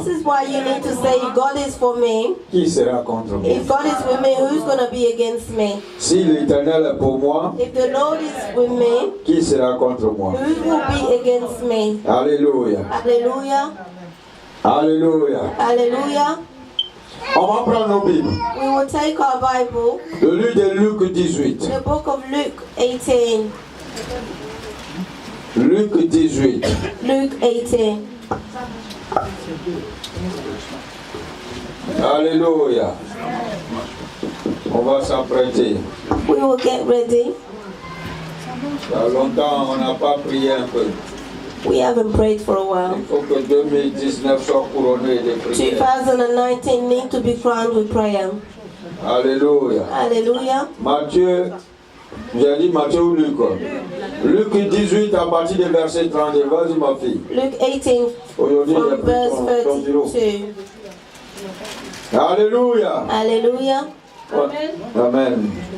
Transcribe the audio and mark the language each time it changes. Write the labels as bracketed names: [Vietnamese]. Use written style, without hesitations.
[English] This is why you need to say, God is for me. [French] qui sera contre moi? [English] If God is with me, who's going to be against me? [French] Si l'Éternel est pour moi, [English] If the Lord is with me, [French] qui sera contre moi? [English] who will be against me? [French] Alléluia. [English] Hallelujah. [French] Alléluia. [English] Hallelujah. [French] On va prendre nos Bibles. [English] We will take our Bible, [French] Le livre de Luc 18. [English] the book of Luke 18. [French] Luc 18. [English] Luke 18. [French] Alléluia. On va s'apprêter. [English] We will get ready. [French] Il y a longtemps, on n'a pas prié un peu. [English] We haven't prayed for a while. [French] Il faut que 2019 soit couronné de prières. [English] 2019 need to be crowned with prayer. [French] Alléluia. [English] Hallelujah. [French] Matthieu, j'ai dit Matthieu ou Luc? Luc 18 à partir du verset 30. Vas-y ma fille. [English] Luke 18 [French] Aujourd'hui, [English] from [French] j'ai pris [English] verse [French] ton stylo. [English] 32. [French] Alléluia. [English] Hallelujah. Amen.